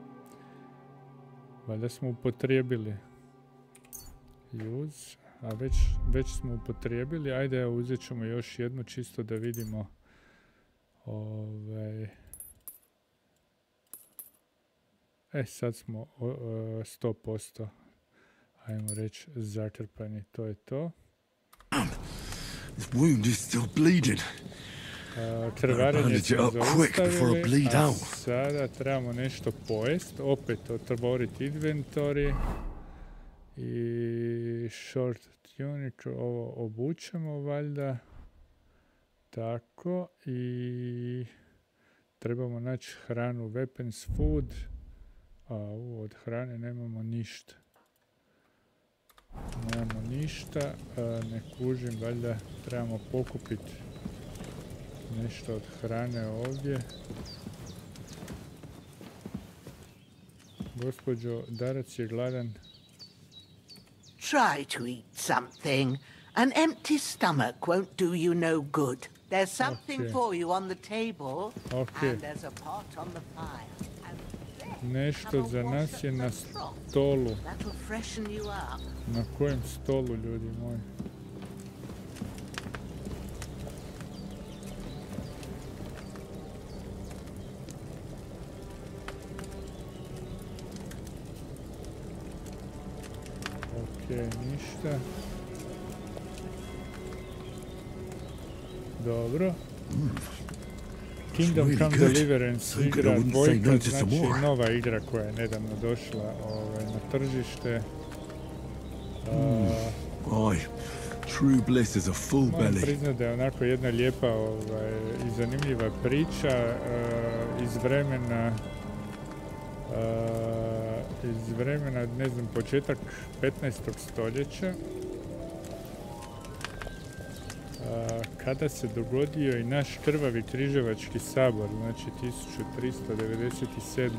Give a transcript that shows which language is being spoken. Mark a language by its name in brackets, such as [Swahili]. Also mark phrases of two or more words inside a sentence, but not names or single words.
[Croatian] Valjda smo upotrijebili. Use, a već smo upotrijebili. Ajde, uzet ćemo još jednu čisto da vidimo. Sad smo 100%, ajmo reći, zakrpani. To je to. [English] This wound is still bleeding. [Croatian] Krvarenje smo zaustavili, a sada trebamo nešto pojest. Opet otvoriti inventory. I [English] short tunic, [Croatian] ovo obučemo valjda. Tako, i trebamo naći hranu, [English] weapons, food. [Croatian] Od hrane nemamo ništa. Nemamo ništa, ne kužim, valjda trebamo pokupiti nešto od hrane ovdje. Gospođo, Darac je gladan. [English] Try to eat something. An empty stomach won't do you no good. There's something for you on the table, and there's a pot on the fire. [Croatian] Nešto za nas je na stolu. Na kojem stolu, ljudi moji? Ništa. Dobro. Come Deliverance igra dvojka, znači nova igra koja je nedavno došla na tržište. [English] True bliss is a full belly. [Croatian] Moram priznat da je onako jedna lijepa i zanimljiva priča iz vremena, ne znam, početak 15. stoljeća, kada se dogodio i naš krvavi križevački sabor, znači 1397.